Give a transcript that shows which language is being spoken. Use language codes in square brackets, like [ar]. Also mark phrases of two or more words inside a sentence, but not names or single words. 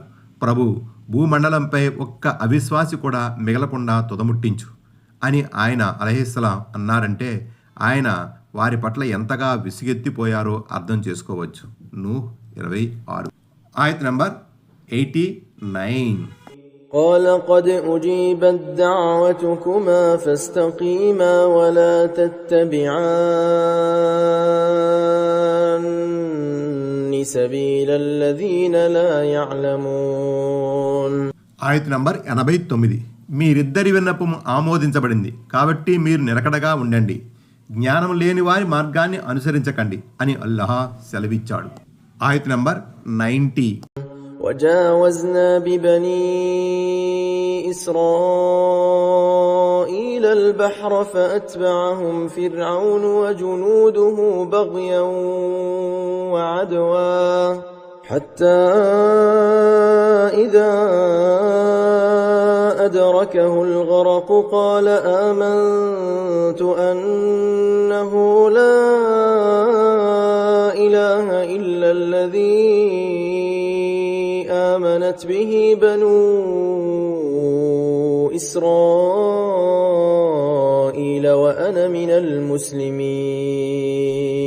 [te] ప్రభు, భూమండలంపై ఒక్క అవిశ్వాసి కూడా మిగలకుండా తుదముట్టించు అని ఆయన [ar] عليه السلام [te] అన్నారంటే ఆయన వారి పట్ల ఎంతగా విసుగెత్తిపోయారో అర్థం చేసుకోవచ్చు. నూహ్ 26. ఆయత్ నంబర్ 89. [ar] قال قد أجيبت دعوتكما فاستقيما ولا تتبعان سبيل الذين لا يعلمون. [te] ఆయత్ నంబర్ 89. మీరిద్దరి విన్నపము ఆమోదించబడింది కాబట్టి మీరు నిలకడగా ఉండండి, జ్ఞానం లేని వారి మార్గాన్ని అనుసరించకండి అని అల్లాహ్ సెలవిచ్చాడు. ఆయత్ నంబర్ 90. [ar] وجاوزنا ببني إسرائيل البحر فأتبعهم فرعون وجنوده بغيا وعدوا حتى إذا أدركه الغرق قال آمنت أنه لا إله إلا الذي آمنت به بنو إسرائيل وأنا من المسلمين.